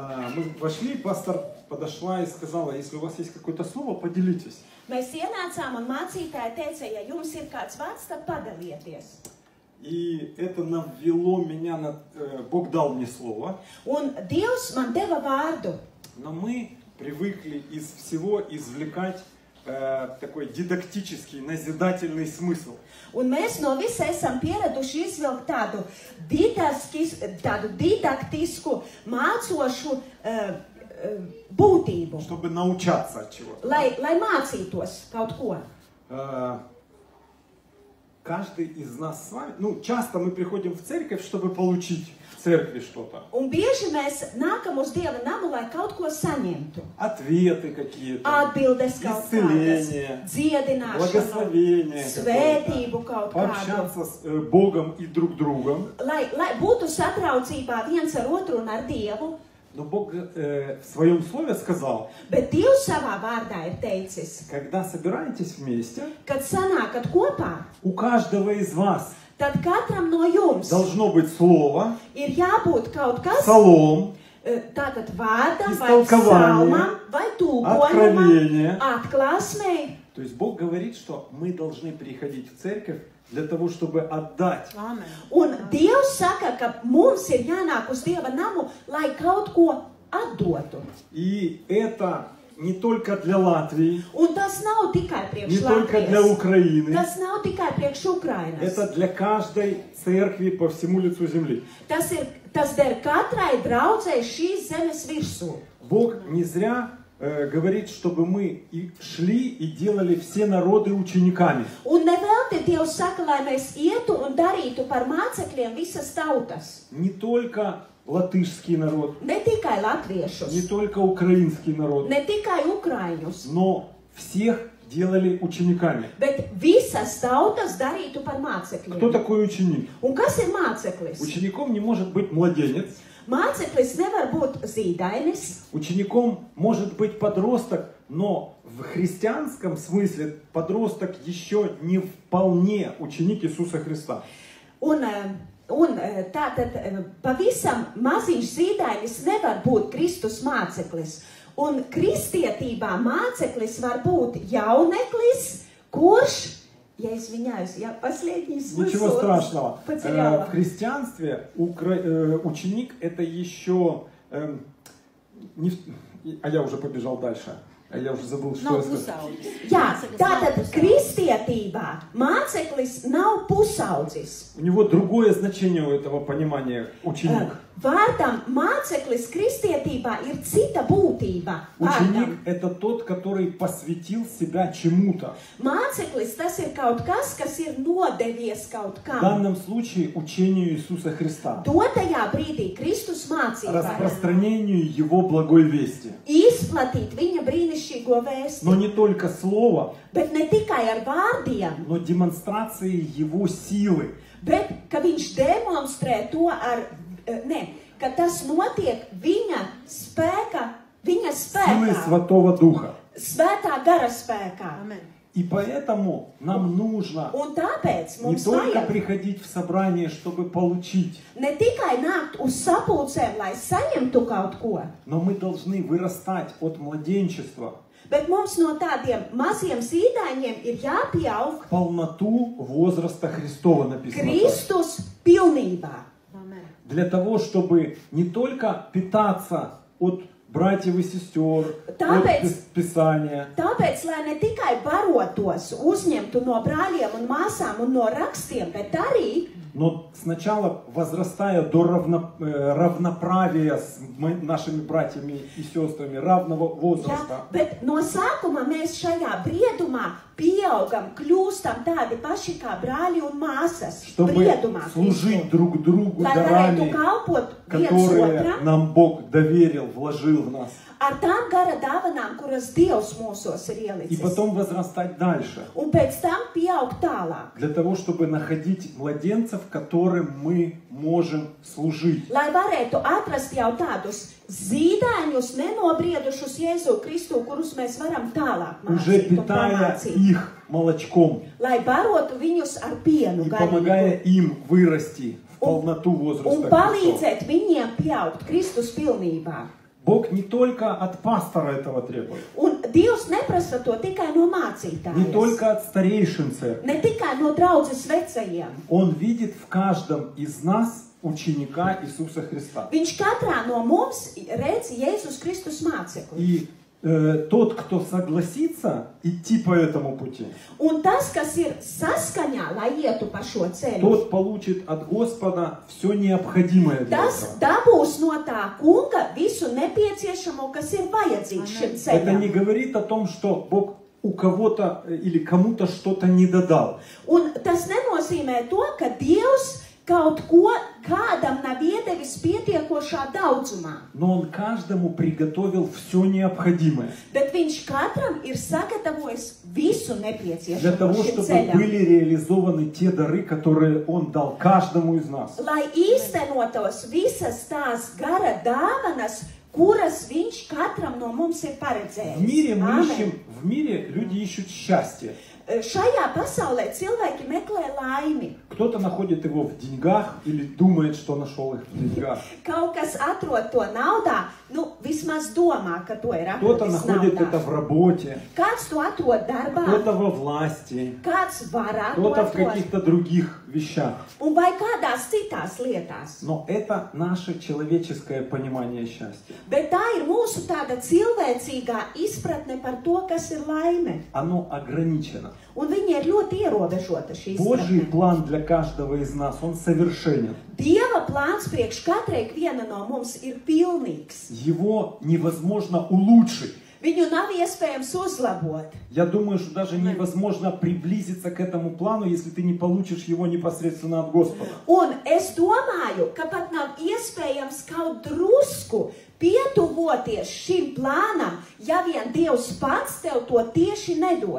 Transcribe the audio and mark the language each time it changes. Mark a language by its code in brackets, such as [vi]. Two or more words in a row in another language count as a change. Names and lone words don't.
[ru] Мы вошли, пастор подошла и сказала, если у вас есть какое-то слово, поделитесь. [lv] Mēs ienācām un mācītāja teica, ja jums ir kāds vārds, tad padalieties. [ru] И это навело меня на... Бог дал мне слово. [lv] Un Dievs man deva vārdu. [ru] Но мы привыкли из всего извлекать такой дидактический, назидательный смысл. [lv] Un mēs no visa esam pieraduši izvilkt tādu didaktisku, mācošu būtību. [ru] Чтобы научаться от чего-то. [lv] Lai mācītos kaut ko. [ru] Каждый из нас с вами, часто мы приходим в церковь, чтобы получить в церкви что-то. [lv] Un bieži mēs nākam uz Dieva namu, lai kaut ko saņemtu. [ru] Ответы какие-то, [lv] Atbildes kaut kādas, dziedināšanu, [ru] благословение, [lv] svētību kaut kādu. [ru] пообщаться с Богом и друг другом. [lv] Lai būtu satraucībā viens ar otru un ar Dievu. [ru] Но Бог в своем слове сказал, [lv] Bet Dievs savā vārdā ir teicis, [ru] когда собираетесь вместе, [lv] kad sanākat kopā, [ru] у каждого из вас [lv] tad katram no jums [ru] должно быть слово, [lv] ir jābūt kaut kas, [ru] псалом, [lv] tātad vārdam, vai [ru] Истолкование, [lv] psalmam, vai [ru] откровение. [lv] tūkojumam, atklāsmei. [ru] То есть Бог говорит, что мы должны приходить в церковь для того, чтобы отдать. [lv] Un Dievs saka, ka mums ir jānāk uz Dieva namu, lai kaut ko atdotu. [ru] И это не только для Латвии, [lv] Un tas nav tikai priekš [ru] не только для [lv] Latvijas. [ru] Украины, [lv] Tas nav tikai priekš Ukrainas. [ru] это для каждой церкви по всему лицу земли. [lv] Tas der katrai draudzei šīs zemes virsū. [ru] Бог не зря говорит, чтобы мы и шли и делали все народы учениками. [lv] Un nevelti Dievs saka, lai mēs ietu un darītu par mācekļiem visas tautas. [ru] Не только латышский народ, [lv] Ne tikai [ru] не [lv] latviešus, [ru] только украинский народ, [lv] ne tikai ukraiņus, [ru] но всех делали учениками. [lv] bet visas tautas darītu par mācekļiem. [ru] Кто такой ученик? [lv] Un kas ir māceklis? [ru] Учеником не может быть младенец. [lv] Māceklis nevar būt zīdainis. [ru] Учеником может быть подросток, но в христианском смысле подросток еще не вполне ученик Иисуса Христа. [lv] Un tātad pavisam maziņš zīdainis nevar būt Kristus māceklis. Un kristietībā māceklis var būt jauneklis, kurš, [ru] я извиняюсь, я последний смысл Ничего страшного. потеряла. В христианстве ученик это еще... А я уже побежал дальше. А я уже забыл, что я сказал. [lv] Jā, tātad kristietībā māceklis nav pusaudzis. [ru] У него другое значение у этого понимания ученик. [lv] Vārdam māceklis kristietībā ir cita būtība. [ru] Ученик это тот, который посвятил себя чему-то. [lv] Māceklis tas ir kaut kas, kas ir nodevies kaut [ru] В [lv] kam. [ru] данном случае учению Иисуса Христа. [lv] Dotajā brīdī Kristus mācībai [ru] Распространению Его благой вести. [lv] izplatīt viņa brīnišķīgo vēsti. [ru] Но не только слово, [lv] Bet ne tikai ar vārdiem, [ru] но демонстрацией Его силы. [lv] bet ka viņš demonstrē to ar, ka tas notiek viņa spēka, viņa [ru] Силой [lv] spēkā, [ru] Святого Духа. [lv] svētā gara spēkā. [ru] И поэтому нам нужно [lv] Un tāpēc [ru] не [lv] mums [ru] только [lv] vajag [ru] приходить в собрание, чтобы получить, [lv] ne tikai nākt uz sapulcēm, lai saņemtu kaut ko, [ru] но мы должны вырастать от младенчества [lv] bet mums no tādiem maziem zīdaiņiem ir jāpieaug [ru] в полноту возраста Христова, написано так. [lv] Kristus pilnībā. [ru] Для того, чтобы не только питаться от братьев и сестер, [lv] Tāpēc- [ru] от Писания, [lv] Tāpēc, lai ne tikai barotos, uzņemtu no brāļiem un māsām un no rakstiem, bet arī, [ru] но сначала возрастая до равноправия с нашими братьями и сестрами, равного [lv] ja, [ru] возраста, [lv] bet no sākuma mēs šajā briedumā pieaugam, kļūstam tādi paši kā brāļi un māsas. [ru] чтобы [lv] Briedumā [ru] служить друг другу [lv] lai varētu [ru] дарами, [lv] kalpot viens [ru] которые [lv] otram [ru] нам Бог доверил, вложил в нас. [lv] ar tām gara dāvanām, kuras Dievs mūsos ir [ru] И [lv] ielicis. [ru] потом возрастать дальше. [lv] Un pēc tam pieaugt tālāk. [ru] Для того, чтобы находить младенцев, которым мы можем служить. [lv] Lai varētu atrast jau tādus zīdaiņus, nenobriedušus Jēzu Kristu, kurus mēs varam tālāk [ru] Уже [lv] mācīt un [ru] питая [lv] pamācīt. [ru] их молочком [lv] Lai barotu viņus ar pienu [ru] и помогая [lv] garīgu [ru] им вырасти в полноту [lv] un [ru] возраста Христова. [lv] palīdzēt viņiem pieaugt Kristus pilnībā. [ru] Бог не только от пастора этого требует, [lv] Un Dievs neprasa to tikai no mācītājas, [ru] не только от старейшин церкви. [lv] ne tikai no draudzes vecajiem. [ru] Он видит в каждом из нас ученика Иисуса Христа. [lv] Viņš katrā no mums redz Jēzus Kristus mācekli. [ru] И тот, кто согласится идти по этому пути, [lv] Un tas, kas ir saskaņā, lai ietu pa šo ceļu, [ru] тот получит от Господа все необходимое для [lv] tas [ru] этого. [lv] dabūs no tā kunga visu nepieciešamo, kas ir vajadzīgs šim [ru] Это не [lv] ceļam. [ru] говорит о том, что Бог у кого-то или кому-то что-то не додал. [lv] Un tas nenozīmē to, ka Dievs kaut ko kādam nav iedevis pietiekošā daudzumā. [ru] Но Он каждому приготовил все необходимое [lv] Bet viņš katram ir sagatavojis visu [ru] для [lv] nepieciešamo [ru] того, [lv] šim [ru] чтобы [lv] ceļam. [ru] были реализованы те дары, которые Он дал каждому из нас. [lv] Lai īstenotos visas tās gara dāvanas, kuras viņš katram no mums ir paredzējis. [ru] В мире люди ищут счастье. [lv] Šajā pasaulē cilvēki meklē laimi. [ru] Кто-то находит его в деньгах или думает, что нашел их в деньгах. [lv] Kaut kas atrod to naudā, vismaz domā, ka to ir [ru] Кто-то [lv] atradis [ru] находит это [lv] naudā. [ru] в работе, [lv] Kāds to atrod darbā, [ru] кто-то во власти, [lv] kāds varētu to [ru] кто-то в [lv] atrast, [ru] каких-то других вещах. [lv] un vai kādās citās lietās. [ru] Но это наше человеческое понимание счастья. [lv] Bet tā ir mūsu tāda cilvēcīgā izpratne par to, kas ir laime. [ru] Оно ограничено. [lv] Un viņa ir ļoti ierobežota šī [ru] Божий [lv] izpratne. [ru] план для каждого из нас, он совершенен. [lv] Dieva plāns priekš katrai viena no mums ir pilnīgs. [ru] Его невозможно улучшить. [lv] Viņu nav iespējams uzlabot. [ru] Я думаю, что даже невозможно приблизиться к этому плану, если ты не получишь его непосредственно от Господа. [lv] Un es domāju, ka pat nav iespējams kaut drusku pietuvoties šim plānam, ja vien Dievs pats tev to tieši nedod.